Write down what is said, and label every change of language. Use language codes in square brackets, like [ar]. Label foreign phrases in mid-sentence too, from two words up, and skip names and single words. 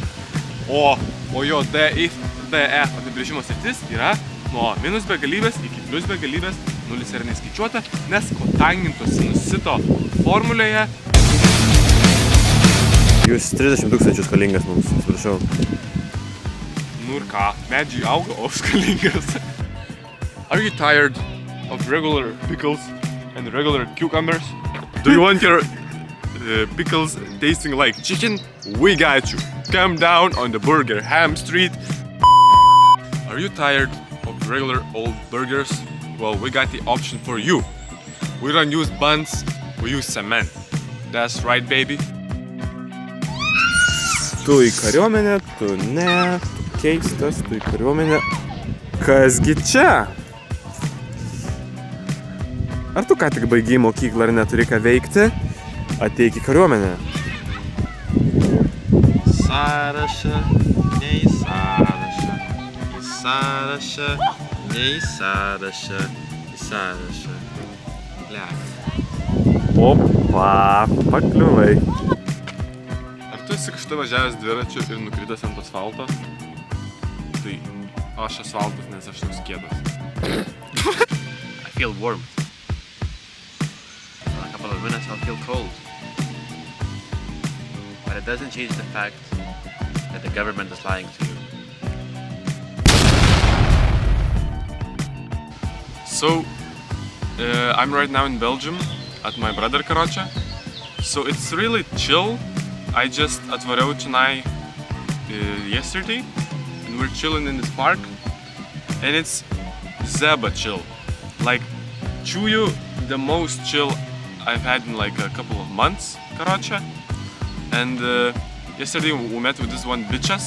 [lt] O jo DE apibrėžimo sritis yra nuo minus begalybės iki plius begalybės, nulis yra neskaičiuota, nes kotanginto sinusito formulėje. Jūs 30 000 skolingas mums, atsiprašau. Nu ir ką? Medžiai auga, o skolingas. [en] Are you tired of regular pickles and regular cucumbers? Do you want your pickles tasting like chicken? We got you. Come down on the Burger Ham Street. Are you tired of regular old burgers? Well, we got the option for you. We don't use buns, we use cement. That's right, baby. [lt] Tu į kariuomenę, tu ne, tu keistas, tu į kariuomenę. Kasgi čia? Ar tu ką tik baigei mokyklą ir neturi ką veikti? Ateik į kariuomenę. Sąrašą, ne į sąrašą, į sąrašą, ne į sąrašą, į sąrašą. Liak. Opa, pakliuvai. Ar tu esi kažkada važiavęs dviračiu ir nukritęs ant asfalto? Tai aš asfaltas, nes aš toks kietas. [en] I feel warm. For a couple of minutes I'll feel cold. But it doesn't change the fact that the government is lying to you. So, I'm right now in Belgium at my brother Karoče. So it's really chill. I just [lt] atvariau čionai [en] yesterday and we're chilling in this park and it's zeba chill. Like, Chuyu, the most chill I've had in like a couple of months, Karoče. And yesterday we met with this one bitches.